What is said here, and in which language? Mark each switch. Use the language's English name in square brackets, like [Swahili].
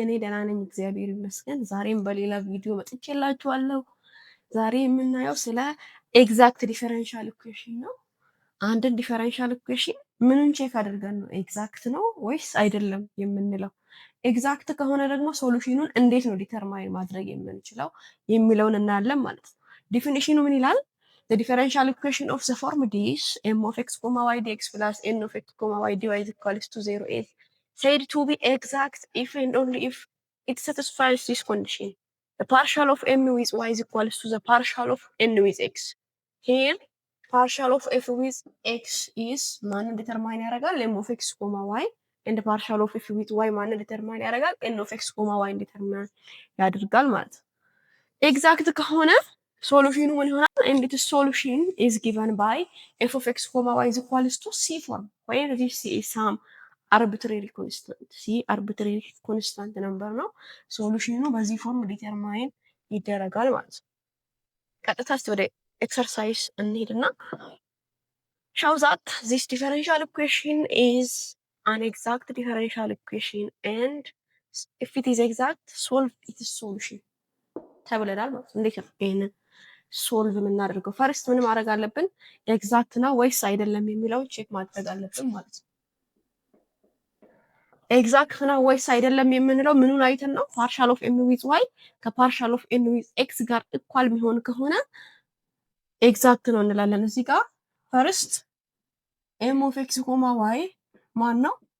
[Amharic] እኔ ደህና ነኝ፣ እግዚአብሔር ይመስገን። ዛሬም በሌላ ቪዲዮ መጥቼላችኋለሁ። ዛሬ የምናየው ስለ ኤግዛክት ዲፈረንሻል ኢኩዌሽን ነው። አንድን ዲፈረንሻል ኢኩዌሽን ምንን ቼክ አድርገን ነው ኤግዛክት ነው ወይስ አይደለም የምንለው? ኤግዛክት ከሆነ ደግሞ ሶሉሽኑን እንዴት ነው ዲተርማይን ማድረግ የምንችለው የሚለውን እናያለን ማለት ነው። ዲፊኒሽኑ ምን ይላል? [English] The differential equation of the form this m of x, y dx plus n of x, y dy is equals to 0 is said to be exact if and only if it satisfies this condition. The partial of m with y is equals to the partial of n with x. Here, partial of f with x is [Amharic] ማንን ዲተርማይን ያደርጋል? [English] m of x, y and partial of f with y [Amharic] ማንን ዲተርማይን ያደርጋል? [English] n of x, y [Amharic] ዲተርማይን ያደርጋል ማለት ነው። ኤግዛክት ከሆነ ሶሉሽኑ ምን ይሆናል? [English] and its solution is given by f of x, y is equals to c form where this is some arbitrary constant. c arbitrary constant number [Amharic] ነው። ሶሉሽኑ በዚህ ፎርም ዲተርማይን ይደረጋል ማለት ነው። ቀጥታ እስቲ ወደ ኤክሰርሳይዝ እንሄድና [English] show that this differential equation is an exact differential equation and if it is exact solve its solution [Amharic] ተብለናል ማለት ነው። እንዴት ነው ይሄንን ሶልቭ የምናደርገው? ፈርስት ምን ማድረግ አለብን? ኤግዛክት ነው ወይስ አይደለም የሚለውን ቼክ ማድረግ አለብን ማለት ነው። ኤግዛክት ነው ወይስ አይደለም የምንለው ምኑን አይተን ነው? ፓርሻል ኦፍ ኤም ዊዝ ዋይ ከፓርሻል ኦፍ ኤም ዊዝ ኤክስ ጋር እኳል የሚሆን ከሆነ ኤግዛክት ነው እንላለን። እዚህ ጋር ፈርስት ኤም ኦፍ ኤክስ ኮማ ዋይ ማን ነው?